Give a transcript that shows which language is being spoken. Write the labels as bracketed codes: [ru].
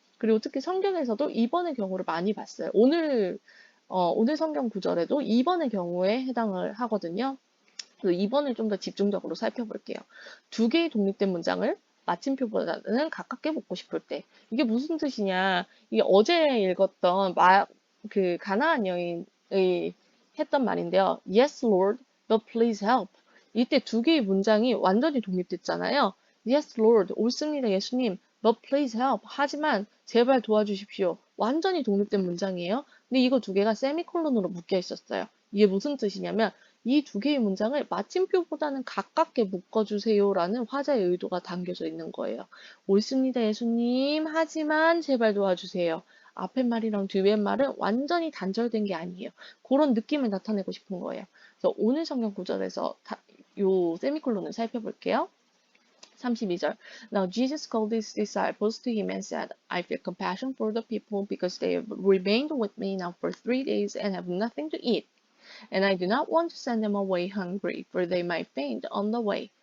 [ko] 그리고 특히 성경에서도 2번의 경우를 많이 봤어요. 오늘 성경 구절에도 2번의 경우에 해당을 하거든요. 그래서 2번을 좀 더 집중적으로 살펴볼게요. 2개의 독립된 문장을 마침표보다는 가깝게 묶고 싶을 때. 이게 무슨 뜻이냐. 이게 어제 읽었던 그 가나안 여인의 했던 말인데요. [en] Yes, Lord, but please help. [ko] 이때 2개의 문장이 완전히 독립됐잖아요. [en] Yes, Lord, [ko] 옳습니다, 예수님. [en] But please help. [ko] 하지만 제발 도와주십시오. 완전히 독립된 문장이에요. 근데 이거 2개가 세미콜론으로 묶여 있었어요. 이게 무슨 뜻이냐면 이 2개의 문장을 마침표보다는 가깝게 묶어주세요라는 화자의 의도가 담겨져 있는 거예요. 옳습니다, 예수님. 하지만 제발 도와주세요. 앞에 말이랑 뒤에 말은 완전히 단절된 게 아니에요. 그런 느낌을 나타내고 싶은 거예요. 그래서 오늘 성경 구절에서 요 세미콜론을 살펴볼게요. 32절. [en] Now Jesus called his disciples to him and said, I feel compassion for the people because they have remained with me now for 3 days and have nothing to eat. And I do not want to send them away hungry, for they might faint on the way.